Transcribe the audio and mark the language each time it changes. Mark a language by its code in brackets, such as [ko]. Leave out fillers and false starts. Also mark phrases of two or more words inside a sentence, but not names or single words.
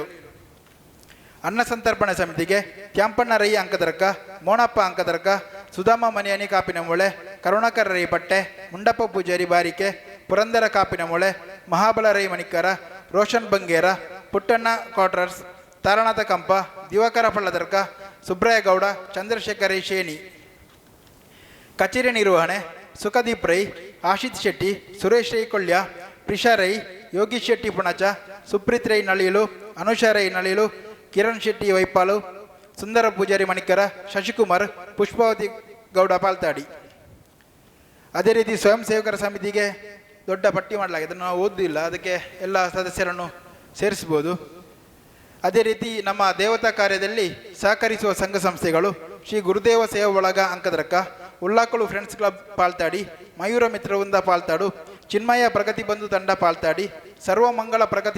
[kn] ಅನ್ನ ಸಂತರ್ಪಣೆ ಸಮಿತಿಗೆ ತ್ಯಾಂಪಣ್ಣ ರೈ ಅಂಕದರ್ಕ, ಮೋಣಪ್ಪ ಅಂಕದರ್ಕ, ಸುಧಾಮ ಮನೆಯನಿ ಕಾಪಿನ ಮೂಳೆ, ಕರುಣಾಕರ ರೈ ಪಟ್ಟೆ, ಮುಂಡಪ್ಪ ಪೂಜಾರಿ ಬಾರಿಕೆ, ಪುರಂದರ ಕಾಪಿನ ಮೂಳೆ, ಮಹಾಬಲ ರೈ ಮಣಿಕರ, ರೋಷನ್ ಬಂಗೇರ, ಪುಟ್ಟಣ್ಣ ಕ್ವಾರ್ಟರ್ಸ್, ತಾರನಾಥ ಕಂಪ, ದಿವಾಕರ ಪಳ್ಳದರ್ಕ, ಸುಬ್ರಾಯ ಗೌಡ, ಚಂದ್ರಶೇಖರ್ ರೈ ಶೇಣಿ. ಕಚೇರಿ ನಿರ್ವಹಣೆ ಸುಖದೀಪ್ ರೈ, ಆಶಿತ್ ಶೆಟ್ಟಿ, ಸುರೇಶ್ ರೈ ಕೊಳ್ಳ್ಯ, ಪ್ರಿಷಾ ರೈ, ಯೋಗೀಶ್ ಶೆಟ್ಟಿ ಪುಣಚ, ಸುಪ್ರೀತ್ ರೈ ನಳಿಯಲು, ಅನುಷಾ ರೈ ನಳಿಯಲು, ಕಿರಣ್ ಶೆಟ್ಟಿ ವೈಪಾಲು, ಸುಂದರ ಪೂಜಾರಿ ಮಣಿಕರ, ಶಶಿಕುಮಾರ್, ಪುಷ್ಪಾವತಿ ಗೌಡ ಪಾಲ್ತಾಡಿ. ಅದೇ ರೀತಿ ಸ್ವಯಂ ಸೇವಕರ ಸಮಿತಿಗೆ ದೊಡ್ಡ ಪಟ್ಟಿ ಮಾಡಲಾಗಿದೆ, ಅದನ್ನು ನಾವು ಓದುವುದಿಲ್ಲ, ಅದಕ್ಕೆ ಎಲ್ಲ ಸದಸ್ಯರನ್ನು ಸೇರಿಸ್ಬೋದು. ಅದೇ ರೀತಿ ನಮ್ಮ ದೇವತಾ ಕಾರ್ಯದಲ್ಲಿ ಸಹಕರಿಸುವ ಸಂಘ ಸಂಸ್ಥೆಗಳು ಶ್ರೀ ಗುರುದೇವ ಸೇವಾ ಬಳಗ ಅಂಕದ್ರಕ್ಕ, ಉಲ್ಲಾಕಳು ಫ್ರೆಂಡ್ಸ್ ಕ್ಲಬ್ ಪಾಲ್ತಾಡಿ, ಮಯೂರ ಮಿತ್ರವೃಂದ ಪಾಲ್ತಾಡು, ಚಿನ್ಮಯ ಪ್ರಗತಿ ಬಂಧು ತಂಡ ಪಾಲ್ತಾಡಿ, ಸರ್ವಮಂಗಳ ಪ್ರಗತಿ